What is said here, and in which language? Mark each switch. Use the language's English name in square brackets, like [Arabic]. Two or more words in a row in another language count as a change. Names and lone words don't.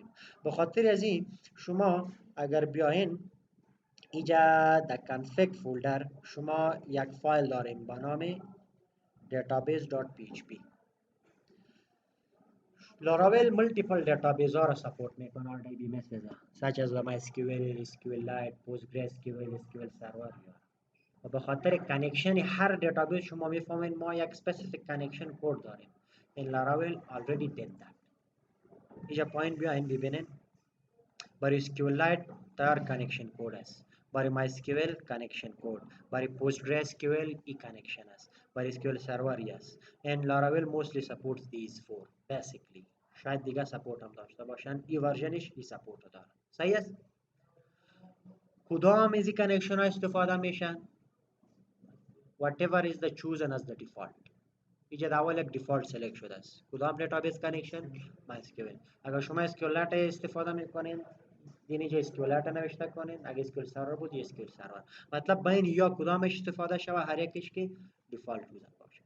[Persian] به خاطر از این شما اگر بیاین اینجا در کانفیگ فولدر شما یک فایل داریم با نام database.php. Laravel [English] multiple database [Persian] ها را سپورت میکنه DBMS [English] such as [Persian] MySQL, SQLite, PostgreSQL, SQL Server. و به خاطر کانکشن هر دیتابیس شما میفهمید ما یک [English] specific connection [Persian] کد داریم. [English] In Laravel already did that. [Persian] اینجا پایین بیاین ببینین برای SQLite تیار کانکشن کد است. برای MySQL کانکشن کد، برای PostgreSQL ای کانکشن است، برای SQL Server است. [English] And Laravel mostly supports these four basically. [Persian] شاید دیگه سپورت هم داشته باشن، ای ورژنش ای سپورت داره. صحیح است؟ کدام از این کانکشن ها استفاده میشن؟ [English] whatever is the chosen as the default. [Persian] اینجا اول یک دیفالت سلکت شده است. کدام دیتابیس کانکشن؟ MySQL. اگر شما SQLite استفاده میکنین این اینجا SQLite نوشته کنین، اگر SQL Server بود SQL Server. مطلب بین یا کدامش استفاده شوه، هر یکیش که دیفالت بوده باشه.